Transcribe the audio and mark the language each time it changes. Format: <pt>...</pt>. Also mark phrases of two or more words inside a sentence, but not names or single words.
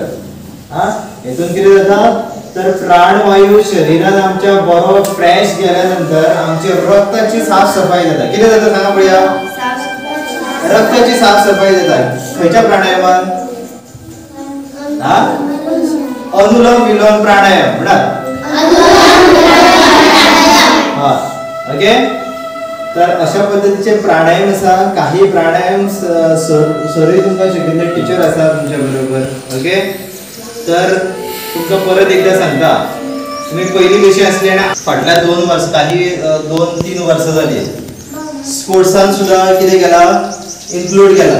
<kok>हेतून कितें जाता तर प्राणवायू शरीरात आमच्या बरो फ्रेश गेल्यानंतर आमची रक्ताची साफ सफाई जाता. कितें जाता सांगा पळया रक्ताची साफ सफाई जाता. खंयच्या प्राणायामान अनुलोम विलोम प्राणायाम म्हणा. ओके तर अशा पद्धतीचे प्राणायाम असा. काही प्राणायाम सरी तुमकां शिकयल्ले टीचर आसा तुमच्या बरोबर. ओके, तर तुमकां परत एकदा सांगता. तुम्ही पहिली कशी असली आणि फाटल्या 2 वर्स काही 2-3 वर्सां जाली स्पोर्ट्सान सुद्धा कितें केला इन्क्लूड केला.</kok>